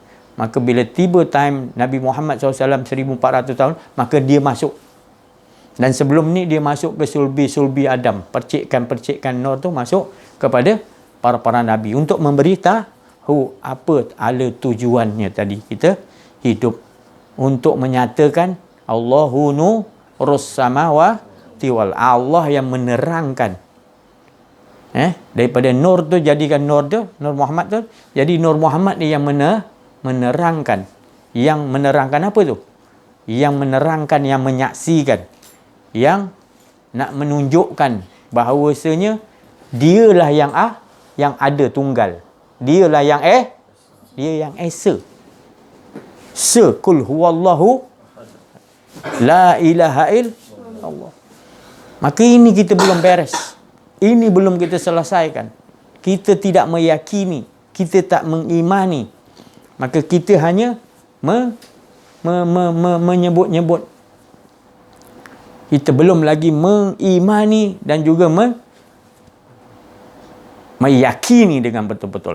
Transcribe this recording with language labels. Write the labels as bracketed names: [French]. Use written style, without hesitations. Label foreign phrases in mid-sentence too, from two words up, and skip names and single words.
[Malay] Maka bila tiba time Nabi Muhammad SAW 1400 tahun, maka dia masuk. Dan sebelum ni dia masuk ke sulbi Adam. Percikan Nur tu masuk kepada para Nabi untuk memberitahu apa ala tujuannya tadi kita hidup, untuk menyatakan [Arabic] الله نور السماوات وال, [Malay] Allah yang menerangkan. Daripada nur tu jadikan Nur Muhammad tu, jadi Nur Muhammad ni yang menerangkan. Yang menerangkan apa tu? Yang menerangkan, yang menyaksikan, yang nak menunjukkan bahawasanya dialah yang ada tunggal. Dialah yang dia yang esa. [Arabic] قل هو الله لا إله إلا الله. [Malay] Maka ini kita belum beres. Ini belum kita selesaikan. Kita tidak meyakini, kita tak mengimani. Maka kita hanya menyebut-nyebut. Kita belum lagi mengimani dan juga meyakini dengan betul-betul.